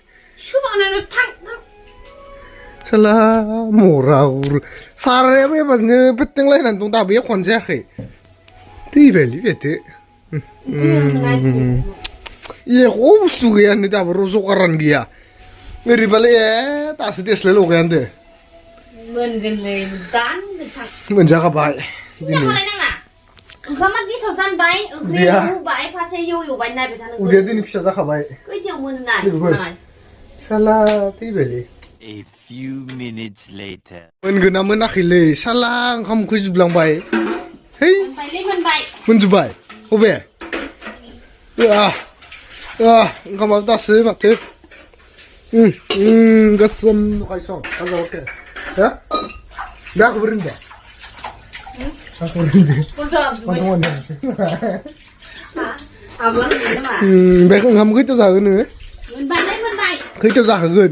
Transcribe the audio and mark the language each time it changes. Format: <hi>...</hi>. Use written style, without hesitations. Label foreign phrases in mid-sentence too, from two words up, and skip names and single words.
<brx>साला मरा सारायाबो एबारनो बेथेंलायनानै दं दाबो एख'नो जायाखै थैबायलै बेथो एख' बुस्थु गैया नै दाबो जगारानो गैया ओरैबालाय दासो देस्लाय लगायानो मोनजाखाबाय ओंखामा गेसाव जानबाय ओंख्रिया रुबाय फारसे एवबाय नायबाय थानांगौ उदैया दिनै फिसा जाखाबाय खैथायाव मोनो नाय साला थैबायलै</brx> <en>A few minutes later.</en> <brx>मोनगोना मोनाखैलै साला ओंखामखौ जोबलांबाय है मोनजोब्बाय अबे ओंखामाबो दासो माथो गोसोम नुखायसं जाबाय हा दाखौबो रोंदो ओमफ्राय ओंखाम खैथायाव जागोन नोङो खैथायाव जाहोगोन</brx>